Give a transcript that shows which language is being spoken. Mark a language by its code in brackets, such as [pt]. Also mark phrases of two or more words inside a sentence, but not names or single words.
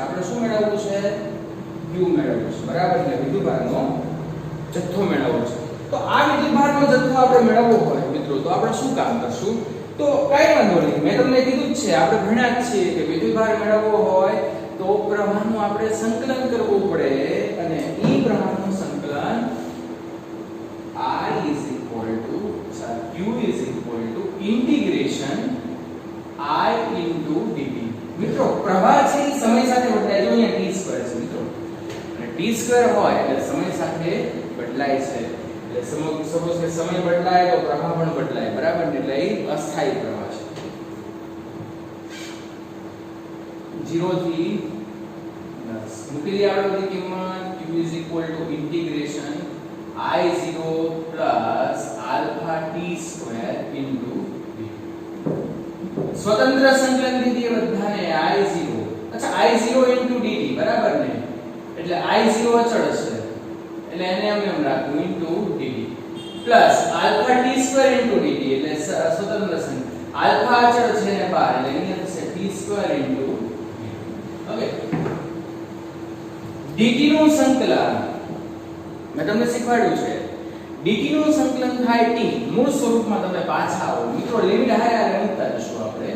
[gu] આપણે શું મેળવવું છે? q મેળવવું છે, બરાબર? એટલે વિદ્યુત ભારનો જથ્થો મેળવવો છે. તો આ વિદ્યુત ભારનો જથ્થો આપણે મેળવવો હોય મિત્રો, તો આપણે શું કામ કરશું? તો કાઈ વાંધો નહીં, મેં તમને કીધું જ છે, આપણે ભણ્યા જ છીએ કે વિદ્યુત ભાર મેળવવો હોય તો પ્રવાહનું આપણે સંકલન કરવું પડે, અને ઈ પ્રવાહનું સંકલન [en] q is equal to integration I into dt. [gu] મિત્રો પ્રવાહ છે એ સમય સાથે બદલાય છે. અહીંયા t સ્ક્વેર છે મિત્રો, અને t સ્ક્વેર હોય એટલે સમય સાથે બદલાય છે. એટલે સપોઝ કે સમય બદલાય તો પ્રવાહ પણ બદલાય, બરાબર? એટલે એ અસ્થાયી પ્રવાહ છે. 0 થી 10 મૂકી દઈએ આપણે બધી કિંમત. [en] q is equal to integration I0 plus alpha t square into v. [gu] સ્વતંત્ર સંકલન દીધી બધાને I0. અચ્છા, [en] I0 into dt, [gu] બરાબર ને? એટલે I0 અચળ છે એટલે એને એમ રાખવું [en] into dt plus alpha t square into dt [gu] એટલે સ્વતંત્ર સંકલન. આલ્ફા અચળ છે ને 12 એટલે અહીંયા થશે [en] t square into dt. [gu] ઓકે, dt નું સંકલન મેં તમને શીખવાડ્યું છે. dt નું સંકલન થાય t. મૂળ સ્વરૂપમાં તમે પાછા આવો મિત્રો, લિમિટ હારે મૂકતા જશું આપણે.